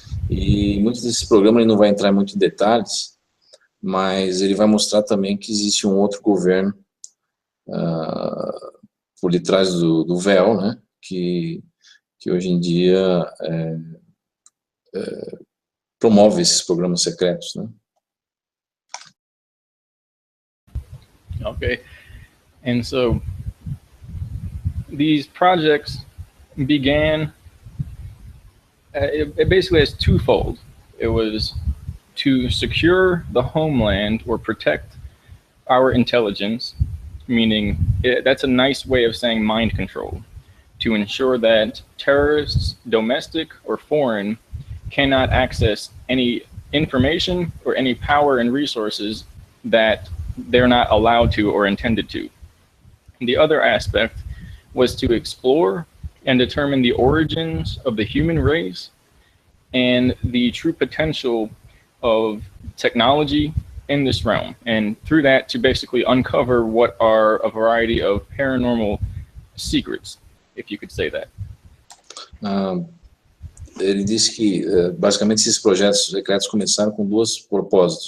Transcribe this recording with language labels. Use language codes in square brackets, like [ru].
[pt] E muitos desses programas ele não vai entrar muito em detalhes, mas ele vai mostrar também que existe um outro governo por detrás do véu, né? Que hoje em dia promove esses programas secretos, né? [en] Okay. And so these projects began, it basically has twofold. It was to secure the homeland or protect our intelligence, meaning that's a nice way of saying mind control, to ensure that terrorists, domestic or foreign, cannot access any information or any power and resources that they're not allowed to or intended to. The other aspect was to explore and determine the origins of the human race and the true potential of technology in this realm, and through that to basically uncover what are a variety of paranormal secrets, if you could say that. [pt] Ele disse que, basicamente, esses projetos secretos começaram com dois propósitos.